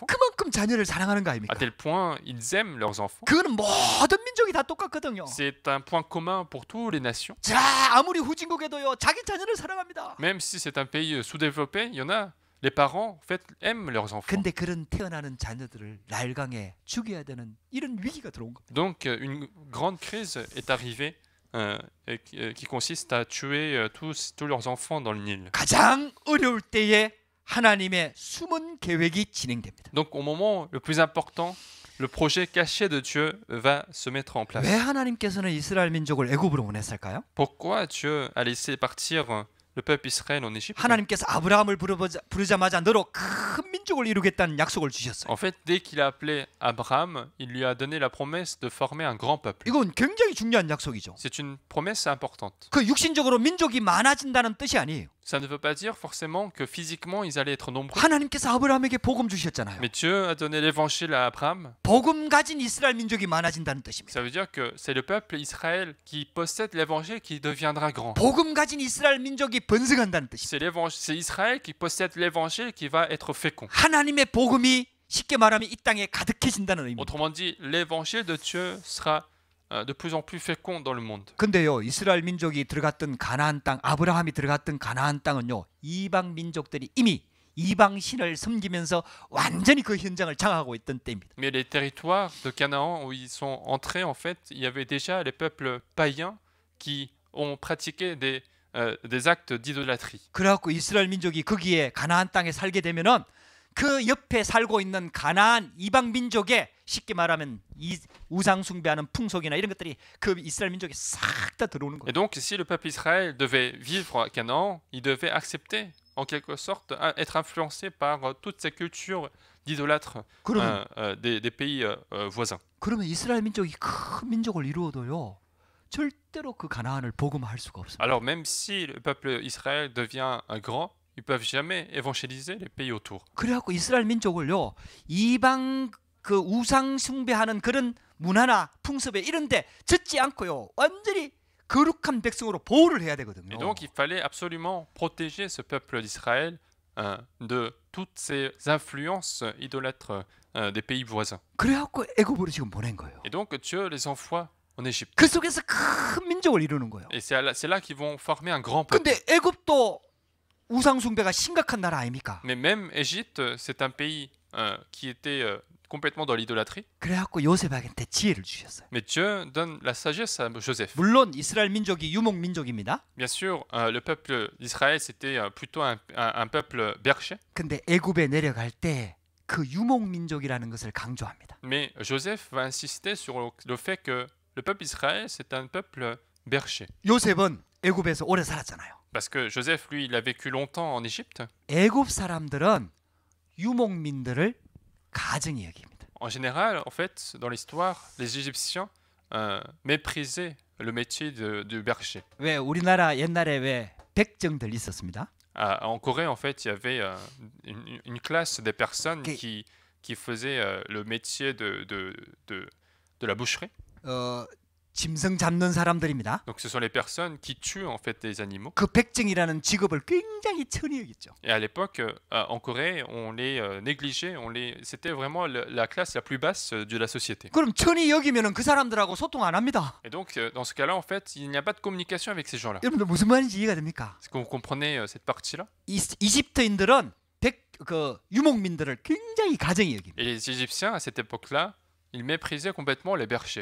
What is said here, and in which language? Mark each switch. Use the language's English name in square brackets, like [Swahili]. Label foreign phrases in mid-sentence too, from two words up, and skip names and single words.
[Korean] 그만큼 자녀를 사랑하는 거 아닙니까? [French] à tel point ils aiment leurs enfants. [Korean] 그거는 모든 민족이 다 똑같거든요. [French] C'est un point commun pour toutes les nations. [Korean] 자, 아무리 후진국에도요 자기 자녀를 사랑합니다. [French] Même si c'est un pays sous-développé, il y en a. Les parents, en fait, aiment leurs enfants. [Korean] 근데 그런 태어나는 자녀들을 나일강에 죽여야 되는 이런 위기가 들어온 겁니다. [French] Donc, une grande crise est arrivée qui consiste à tuer tous leurs enfants dans le Nil. [Korean] 가장 어려울 때에 하나님의 숨은 계획이 진행됩니다. [French] Donc au moment le plus important, le projet caché de Dieu va se mettre en place. [Korean] 왜 하나님께서는 이스라엘 민족을 애굽으로 보냈을까요? [French] Pourquoi Dieu a laissé partir le peuple Israël en Égypte? [Korean] 하나님께서 아브라함을 부르자마자 너로 큰 민족을 이루겠다는 약속을 주셨어요. [French] En fait, dès qu'il a appelé Abraham, il lui a donné la promesse de former un grand peuple. [Korean] 이건 굉장히 중요한 약속이죠. [French] C'est une promesse importante. [Korean] 그 육신적으로 민족이 많아진다는 뜻이 아니에요. [French] Ça ne veut pas dire forcément que physiquement ils allaient être nombreux. [Korean] 하나님께서 아브라함에게 복음 주셨잖아요. [French] Mais Dieu a donné l'évangile à Abraham. [Korean] 복음 가진 이스라엘 민족이 많아진다는 뜻입니다. [French] Ça veut dire que c'est le peuple Israël qui possède l'évangile qui deviendra grand. [Korean] 복음 가진 이스라엘 민족이 번성한다는 뜻입니다. [French] C'est Israël qui possède l'évangile qui va être fécond. [Korean] 하나님의 복음이 쉽게 말하면 이 땅에 가득해진다는 의미입니다. [French] Autrement dit, l'évangile de Dieu sera de plus en plus fécond dans le monde. [Korean] 근데요, 이스라엘 민족이 들어갔던 가나안 땅, 아브라함이 들어갔던 가나안 땅은요, 이방 민족들이 이미 이방 신을 섬기면서 완전히 그 현장을 장악하고 있던 때입니다. [French] Mais les territoires de Canaan où ils sont entrés, en fait, il y avait déjà les peuples païens qui ont pratiqué des actes d'idolâtrie. [Korean] 그래갖고 이스라엘 민족이 거기에 가나안 땅에 살게 되면은 그 옆에 살고 있는 가나안 이방 민족의 쉽게 말하면 이 우상 숭배하는 풍속이나 이런 것들이 그 이스라엘 민족에 싹 다 들어오는 거예요. [French] Et donc, si le peuple Israël devait vivre à Canaan, il devait accepter, en quelque sorte, être influencé par toutes ces cultures d'idolâtres des pays voisins. [Korean] 그러면 이스라엘 민족이 큰 민족을 이루어도요, 절대로 그 가나안을 복음화할 수가 없습니다. [French] Alors, même si le peuple Israël devient grand, ils peuvent jamais évangéliser les pays autour. [Korean] 그래갖고 이스라엘 민족을요, 이방 그 우상 숭배하는 그런 문화나 풍습에 이런데 젖지 않고요, 완전히 거룩한 백성으로 보호를 해야 되거든요. [French] Et donc, il fallait absolument protéger ce peuple d'Israël de toutes ces influences idolâtres des pays voisins. [Korean] 그래갖고 애굽으로 지금 보낸 거예요. [French] Et donc, Dieu les envoie en Égypte. [Korean] 그 속에서 큰 민족을 이루는 거예요. [French] Et c'est là qu'ils vont former un grand peuple. [Korean] 근데 애굽도 우상 숭배가 심각한 나라 아닙니까? [French] Mais même Égypte, c'est un pays qui était complètement dans l'idolâtrie. [Korean] 그래갖고 요셉한테 지혜를 주셨어요. [French] Mais Dieu donne la sagesse à Joseph. [Korean] 물론 이스라엘 민족이 유목 민족입니다. [French] Bien sûr, le peuple d'Israël, c'était plutôt un peuple berger. [Korean] 근데 애굽에 내려갈 때 그 유목 민족이라는 것을 강조합니다. [French] Mais Joseph va insister sur le fait que le peuple d'Israël, c'est un peuple berger. [Korean] 요셉은 애굽에서 오래 살았잖아요. [French] Parce que Joseph, lui, il a vécu longtemps en Égypte. [Korean] 애굽 사람들은 유목민들을 가증히 여깁니다. [French] En général, en fait, dans l'histoire, les Égyptiens méprisaient le métier du berger. [Korean] 왜 우리나라 옛날에 왜 백정들 있었습니다. [French] En Corée, en fait, il y avait une classe des personnes Okay. qui faisaient le métier de la boucherie. [Korean] 짐승 잡는 사람들입니다. [French] Donc, ce sont les personnes qui tuent en fait les animaux. [Korean] 그 백정이라는 직업을 굉장히 천히 여겼죠. [French] Et à l'époque, en Corée, on les négligeait, c'était vraiment la classe la plus basse de la société. [Korean] 그럼 천히 여기면은 그 사람들하고 소통 안 합니다. [French] Et donc, dans ce cas-là, en fait, il n'y a pas de communication avec ces gens-là. [Korean] 여러분들 무슨 말인지 이해가 됩니까? [French] Est-ce que vous comprenez cette partie-là? [Korean] 이집트인들은 그 유목민들을 굉장히 가증히 여깁니다. [French] Et les Égyptiens, à cette époque-là, ils méprisaient complètement les bergers.